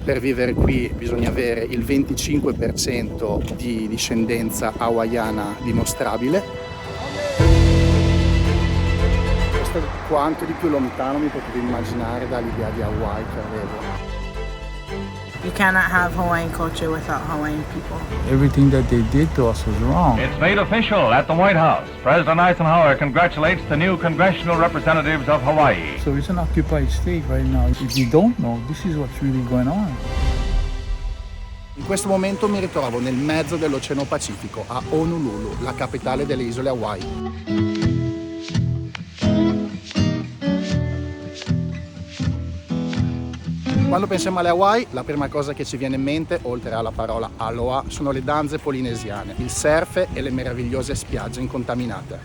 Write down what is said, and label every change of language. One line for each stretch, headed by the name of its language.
Italian: Per vivere qui bisogna avere il 25% di discendenza hawaiana dimostrabile. Questo è quanto di più lontano mi potevo immaginare dall'idea di Hawaii che avevo.
English: You cannot have Hawaiian culture without Hawaiian people. Everything that they did to us was wrong. It's made official at the White House. President Eisenhower congratulates the new congressional representatives of Hawaii. So it's an occupied state right now. If you don't know, this is what's really going on.
Italian: In questo momento mi ritrovo nel mezzo dell'Oceano Pacifico, a Honolulu, la capitale delle isole Hawaii. Quando pensiamo alle Hawaii, la prima cosa che ci viene in mente, oltre alla parola aloha, sono le danze polinesiane, il surf e le meravigliose spiagge incontaminate.